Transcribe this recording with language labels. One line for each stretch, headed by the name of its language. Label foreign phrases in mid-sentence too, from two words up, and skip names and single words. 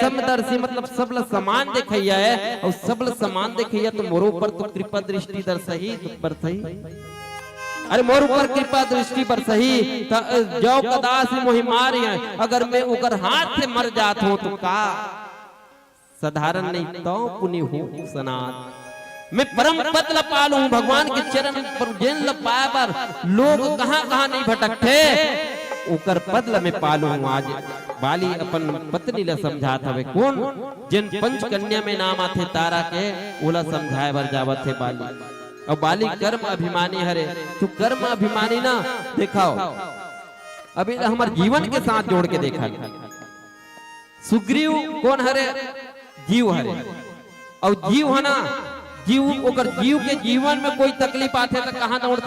Chhattisgarhi: समदर्शी मतलब सबल समान देखैया है। और सबल समान देखैया तो मोरो पर तो कृपा दृष्टि दर्शही बरसही। अरे मोर ऊपर कृपा दृष्टि बरसही जो कदास मोहि मारी। अगर मैं उकर हाथ से मर जात हूं तो का साधारण नहीं तो पुण्य हो सनात। मैं परम पद ल पालू भगवान के चरण पर जिन ल पाए पर लोग कहां कहां नहीं भटकते उकर पद ल मैं पालू। आज बाली अपन पत्नी ल समझात हवे। कौन? जिन पंच कन्या में नाम आथे तारा के ओला समझाए बर जावत है बाली। और बाली कर्म अभिमानी हरे। तो कर्म अभिमानी ना देखाओ अभी हमारे जीवन के साथ जोड़ के देखा। सुग्रीव कौन हरे? जीव हरे। और जीव है ना जीव ओकर जीव के जीवन में कोई तकलीफ आते तो कहाँ दौड़ते।